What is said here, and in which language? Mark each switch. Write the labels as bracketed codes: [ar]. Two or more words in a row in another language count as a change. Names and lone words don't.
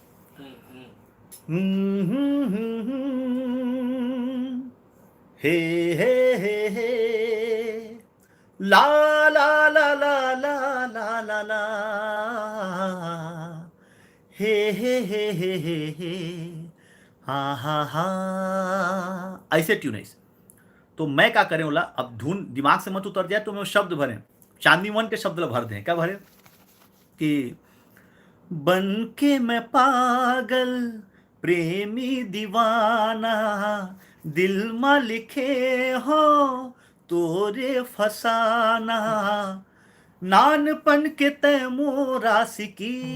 [hi] हे हे हे हे ला ला ला ला ला ला ला ला हे हे हे हे हे हे हा हा हा, ऐसे ट्यून है। तो मैं क्या करें बोला, अब धुन दिमाग से मत उतर जाए तो मैं शब्द भरें, चांदनी 1 के शब्द भर दें। क्या भरे कि बन के मैं पागल प्रेमी दीवाना, दिल में लिखे हो तोरे फसाना, नानपन के तैमूर आशिकी।